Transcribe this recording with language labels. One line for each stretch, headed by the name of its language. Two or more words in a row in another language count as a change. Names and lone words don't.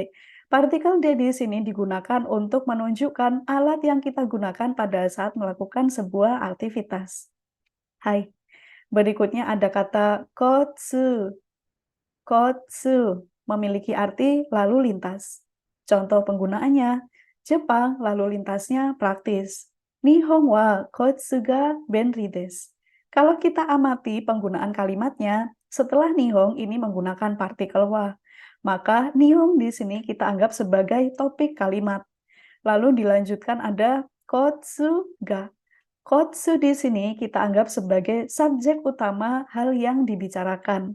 Indonesian: Partikel D di sini digunakan untuk menunjukkan alat yang kita gunakan pada saat melakukan sebuah aktivitas. Hai. Berikutnya ada kata kotsu. Kotsu memiliki arti lalu lintas. Contoh penggunaannya, Jepang lalu lintasnya praktis.
Japanese: 日本は交通が便利です.
Indonesian: Kalau kita amati penggunaan kalimatnya, setelah Nihon ini menggunakan partikel wa, maka Nihon di sini kita anggap sebagai topik kalimat. Lalu dilanjutkan ada
Japanese: 交通が.
Indonesian: Kotsu di sini kita anggap sebagai subjek utama hal yang dibicarakan.